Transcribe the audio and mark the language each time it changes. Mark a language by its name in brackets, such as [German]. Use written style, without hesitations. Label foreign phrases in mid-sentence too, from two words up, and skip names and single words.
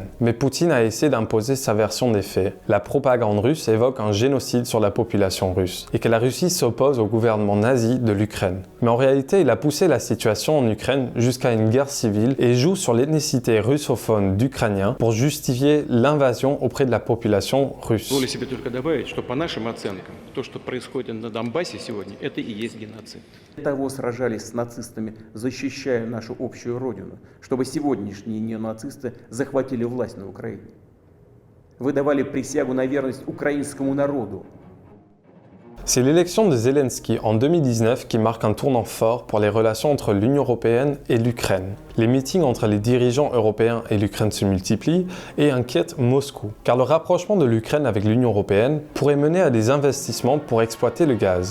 [French] Mais Poutine a essayé d'imposer sa version des faits. La propagande russe évoque un génocide sur la population russe et que la Russie s'oppose au gouvernement nazi de l'Ukraine. Mais en réalité, il a poussé la situation en Ukraine jusqu'à une guerre civile et joue sur l'ethnicité russophone d'Ukrainiens pour justifier l'invasion auprès de la population russe. [Russian] Позволю себе только добавить, что по нашим оценкам, то, что происходит на Донбассе сегодня, это и есть геноцид. Того сражались с нацистами, защищая нашу общую родину, чтобы сегодняшние неонацисты захватили власть на Украине. Вы давали присягу на верность украинскому народу. [French] C'est l'élection de Zelensky en 2019 qui marque un tournant fort pour les relations entre l'Union européenne et l'Ukraine. Les meetings entre les dirigeants européens et l'Ukraine se multiplient et inquiètent Moscou, car le rapprochement de l'Ukraine avec l'Union européenne pourrait mener à des investissements pour exploiter le gaz.